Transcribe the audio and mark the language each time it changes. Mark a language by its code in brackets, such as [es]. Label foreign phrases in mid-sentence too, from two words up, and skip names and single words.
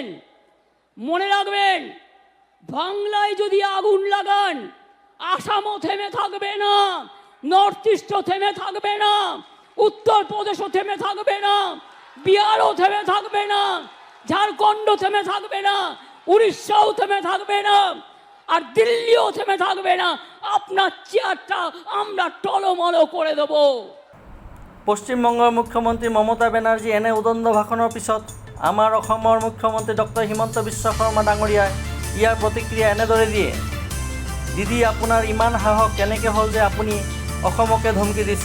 [bn] মনে রাখবেন, বাংলায় যদি আগুন লাগান, আসামও থেমে থাকবে না, নর্থ ইস্টও থেমে থাকবে না, উত্তরপ্রদেশও থেমে থাকবে না, বিহারও থেমে থাকবে না, ঝাড়খণ্ড থেমে থাকবে না, উড়িষ্যাও থেমে থাকবে না, আর দিল্লিও থেমে থাকবে না। আপনার চেয়ারটা আমরা টলমলো করে দেব। [as] পশ্চিমবংগৰ মুখ্যমন্ত্ৰী মমতা বেনাৰ্জী এনে উদণ্ড ভাষণৰ পিছত আমাৰ অসমৰ মুখ্যমন্ত্ৰী ডক্টৰ হিমন্ত বিশ্ব শৰ্মা ডাঙৰীয়াই ইয়াৰ প্ৰতিক্ৰিয়া এনেদৰে দিয়ে। দিদি, আপোনাৰ ইমান সাহস কেনেকৈ হ'ল যে আপুনি অসমকে ধমকি দিছে?